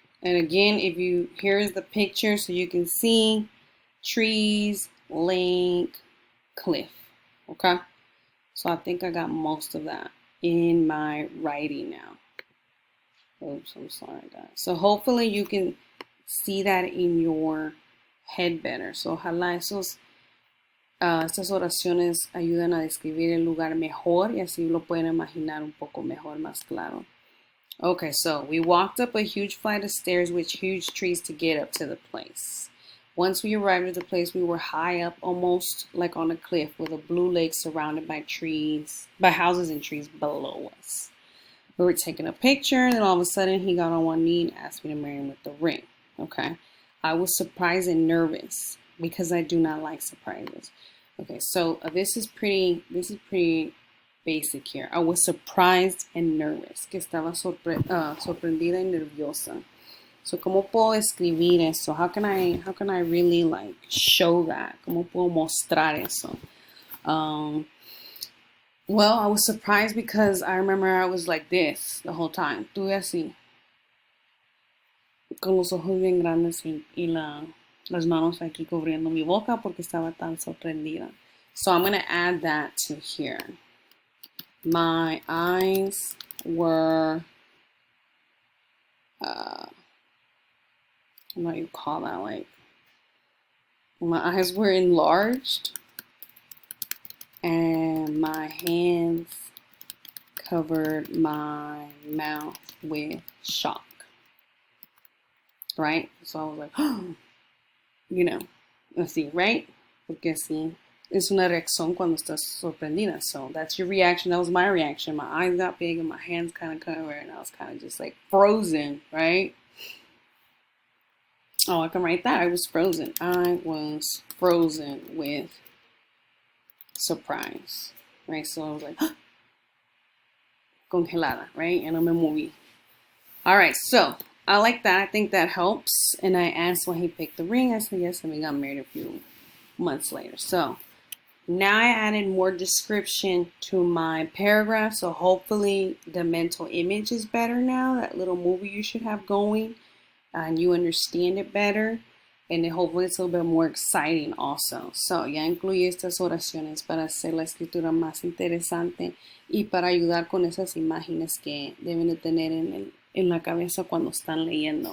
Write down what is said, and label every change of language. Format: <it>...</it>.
<en>And again, here's the picture so you can see trees, lake, cliff. Okay. So I think I got most of that in my writing now. Oops, I'm sorry, guys. So hopefully you can see that in your head better.</en> <es>So ojalá estas oraciones ayudan a describir el lugar mejor y así lo pueden imaginar un poco mejor, más claro.</es> <en>Okay, so we walked up a huge flight of stairs with huge trees to get up to the place. Once we arrived at the place, we were high up, almost like on a cliff, with a blue lake surrounded by houses and trees below us. We were taking a picture, and then all of a sudden, he got on one knee and asked me to marry him with the ring. Okay, I was surprised and nervous because I do not like surprises. Okay, so this is pretty basic here. I was surprised and nervous,</en> <es>que estaba sorprendida y nerviosa.</es> <en>So,</en> <es>¿cómo puedo escribir eso?</es> <en>How can I really like show that?</en> <es>¿Cómo puedo mostrar eso?</es> <en>Well, I was surprised because I remember I was like this the whole time.</en> <es>Estuve así, con los ojos bien grandes y las manos aquí cubriendo mi boca porque estaba tan sorprendida.</es> <en>So I'm going to add that to here. My eyes were, what do you call that? Like, my eyes were enlarged and my hands covered my mouth with shock. Right? So I was like, oh, así, right?</en> <es>Porque así es una reacción cuando estás sorprendida.</es> <en>So that's your reaction. That was my reaction. My eyes got big and my hands kind of covered and I was kind of just like frozen, right? Oh, I can write that. I was frozen. I was frozen with surprise, right? So I was like, congelada, right? And</en> <es>no me moví.</es> <en>All right, so I like that. I think that helps. And I asked when he picked the ring. I said yes, and we got married a few months later. So now I added more description to my paragraph. So hopefully the mental image is better now. That little movie you should have going, and you understand it better. And then hopefully it's a little bit more exciting also. So</en> <es>ya incluí estas oraciones para hacer la escritura más interesante y para ayudar con esas imágenes que deben de tener en la cabeza cuando están leyendo.</es>